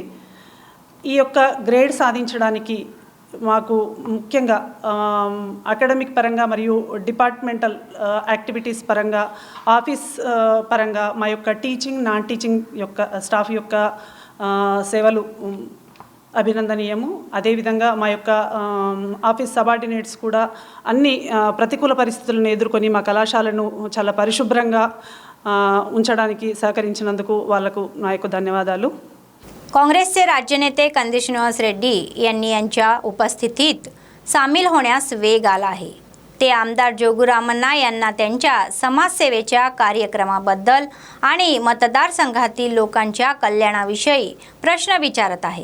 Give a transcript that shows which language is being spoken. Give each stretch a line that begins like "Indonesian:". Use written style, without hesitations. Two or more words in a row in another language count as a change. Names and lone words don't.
Telugu: ఈ యొక్క గ్రేడ్ సాధించడానికి మాకు ముఖ్యంగా అకాడమిక్ పరంగా మరియు
English: departmental activities
Telugu: పరంగా ఆఫీస్ పరంగా మా యొక్క
English: teaching non teaching
Telugu: యొక్క స్టాఫ్ యొక్క సేవలు అభినందనీయము. అదేవిధంగా మా యొక్క
English: office subordinates
Telugu: కూడా అన్ని ప్రతికూల పరిస్థితులను ఎదుర్కొని మా కళాశాలను చాలా పరిశుభ్రంగా ఉంచడానికి సహకరించినందుకు వాళ్లకు నా యొక్క ధన్యవాదాలు.
Marathi: काँग्रेसचे राज्यनेते कंदी श्रीनिवास रेड्डी यांनी यांच्या उपस्थितीत सामील होण्यास वेग आला आहे. ते आमदार जोगू रामण्णा यांना त्यांच्या समाजसेवेच्या कार्यक्रमाबद्दल आणि मतदारसंघातील लोकांच्या कल्याणाविषयी प्रश्न विचारत आहे.